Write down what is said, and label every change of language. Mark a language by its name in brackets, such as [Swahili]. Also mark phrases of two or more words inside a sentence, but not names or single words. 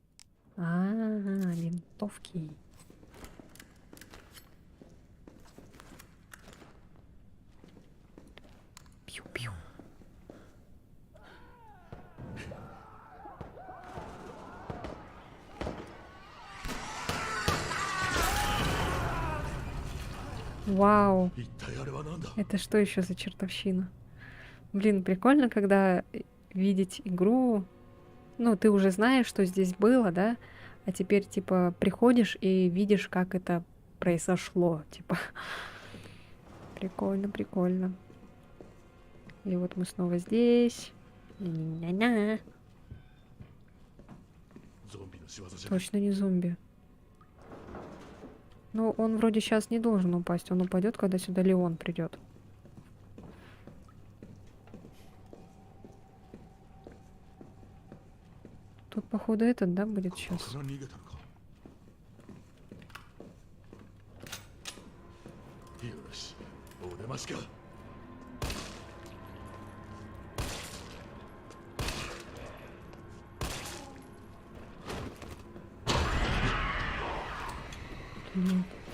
[Russian] Винтовки. Пью-пью. Вау. [Japanese] 一体あれは何だ [Russian] Это что еще за чертовщина? Блин, прикольно, когда видеть игру. Ну, ты уже знаешь, что здесь было, да? А теперь, типа, приходишь и видишь, как это произошло. Типа, прикольно, прикольно. И вот мы снова здесь. Ня-ня-ня-ня. [Japanese] ゾンビの仕業じゃない [Russian] Точно не зомби. Но он вроде сейчас не должен упасть. Он упадет, когда сюда Леон придет. Тут, походу, этот, да, будет [Japanese] こ [Russian] сейчас. [Japanese] こから逃げたのかよしお出ましか [Russian] Нет.